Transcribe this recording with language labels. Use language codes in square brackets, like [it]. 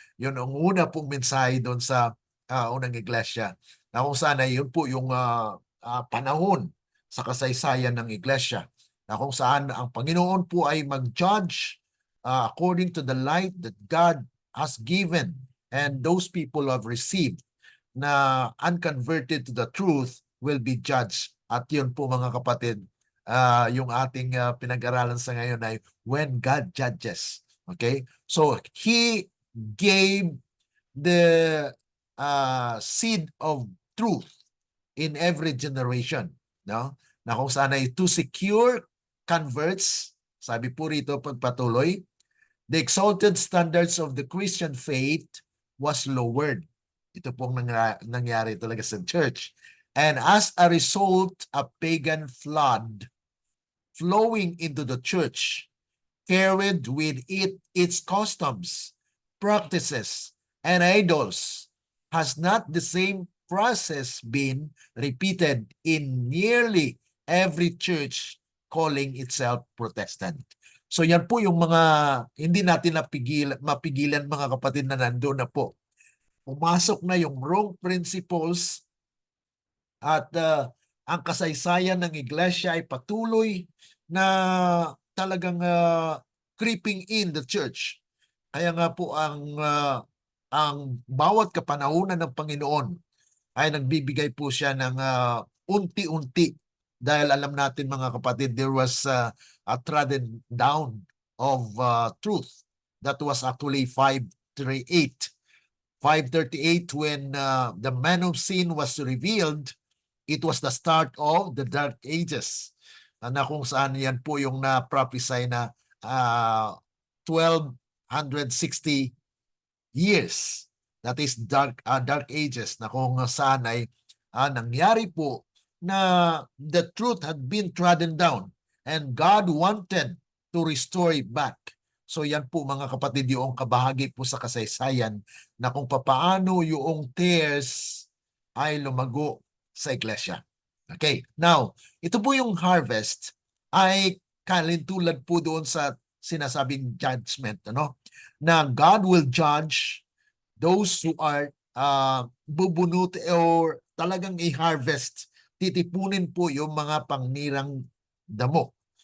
[tl] Yun ang una pong mensahe doon sa unang iglesia. Na kung saan ay yun po yung panahon sa kasaysayan ng iglesia. Na kung saan ang Panginoon po ay mag-judge [en] according to the light that God has given and those people have received na unconverted to the truth will be judged. [tl] At yun po mga kapatid, yung ating pinag-aralan sa ngayon ay [en] when God judges. Okay? So, He gave the seed of truth in every generation. No? [tl] Na kung saan ay [en] to secure converts, [tl] sabi po rito pagpatuloy, [en] the exalted standards of the Christian faith was lowered. [tl] Ito pong nangyari talaga sa church. [en] And as a result, a pagan flood flowing into the church carried with it its customs, practices, and idols. Has not the same process been repeated in nearly every church calling itself Protestant? [tl] So yan po yung mga hindi natin mapigilan mga kapatid na nandoon na po. Pumasok na yung wrong principles at ang kasaysayan ng iglesia ay patuloy na talagang [en] creeping in the church. [tl] Kaya nga po ang bawat kapanahunan ng Panginoon ay nagbibigay po siya ng unti-unti dahil alam natin mga kapatid, [en] there was a trodden down of truth. That was actually 538. 538 when the man of sin was revealed, it was the start of the Dark Ages. [tl] Na kung saan yan po yung na-prophesy na 1260 years. [en] That is Dark Ages [tl] na kung saan ay nangyari po na [en] the truth had been trodden down and God wanted to restore it back. [tl] So yan po mga kapatid yung kabahagi po sa kasaysayan na kung papaano yung tares ay lumago sa iglesia. Okay, now ito po yung harvest ay kalintulad po doon sa sinasabing judgment, ano? [en] Na God will judge those who are [tl] bubunot [en] or [tl] talagang i-harvest. Titipunin po yung mga pangnirang damo.